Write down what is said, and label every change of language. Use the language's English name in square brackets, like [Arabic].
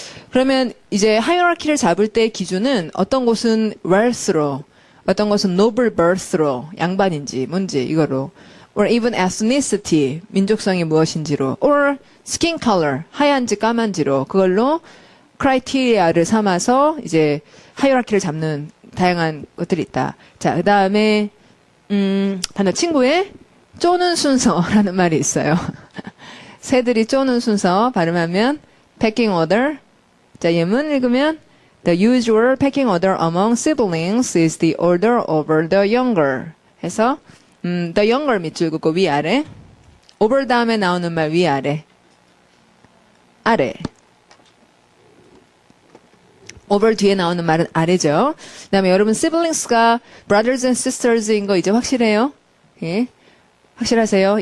[Korean] 그러면 이제 하이어라키를 잡을 때 기준은 어떤 곳은 wealth로, 어떤 곳은 noble birth로, 양반인지 뭔지 이거로, [English] or even ethnicity, [Korean] 민족성이 무엇인지로, [English] or skin color, [Korean] 하얀지 까만지로 그걸로 criteria를 삼아서 이제 하이어라키를 잡는 다양한 것들이 있다. 자, 그 다음에 단어 친구의 쪼는 순서라는 말이 있어요. 새들이 쪼는 순서 발음하면 pecking order. 자, 예문 읽으면 [English] The usual pecking order among siblings is the order over the younger. [Korean] 해서 the younger 밑줄 긋고 위아래. over 다음에 나오는 말 위아래. 아래. over 뒤에 나오는 말은 아래죠. 그 다음에 여러분 siblings가 [English] brothers and sisters [Korean] 인 거 이제 확실해요? 예. 확실하세요?